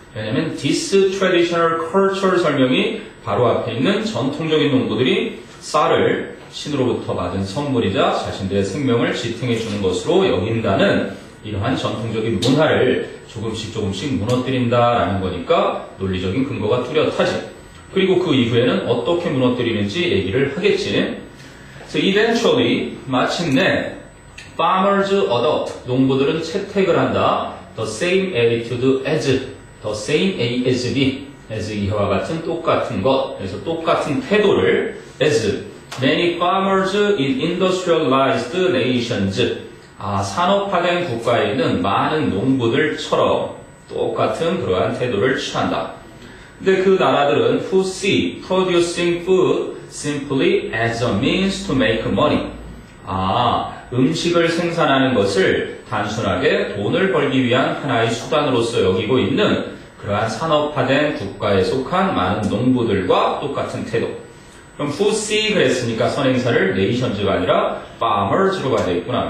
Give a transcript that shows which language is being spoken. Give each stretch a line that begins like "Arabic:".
Korean: 왜냐면 this traditional culture 설명이 바로 앞에 있는 전통적인 농부들이 쌀을 신으로부터 받은 선물이자 자신들의 생명을 지탱해 주는 것으로 여긴다는 이러한 전통적인 문화를 조금씩 조금씩 무너뜨린다라는 거니까 논리적인 근거가 뚜렷하지. 그리고 그 이후에는 어떻게 무너뜨리는지 얘기를 하겠지.
English: So eventually,
Korean: 마침내
English: farmers adopt,
Korean: 농부들은 채택을 한다.
English: The same attitude as, the same A as B, as
Korean: 이와 같은 똑같은 것. 그래서 똑같은 태도를
English: as many farmers in industrialized nations,
Korean: 산업화된 국가에 있는 많은 농부들처럼 똑같은 그러한 태도를 취한다. 근데 그 나라들은
English: who see producing food simply as a means to make money.
Korean: 음식을 생산하는 것을 단순하게 돈을 벌기 위한 하나의 수단으로서 여기고 있는 그러한 산업화된 국가에 속한 많은 농부들과 똑같은 태도. 그럼 who see 그랬으니까 선행사를 nations가 아니라 farmers로 가야 되겠구나.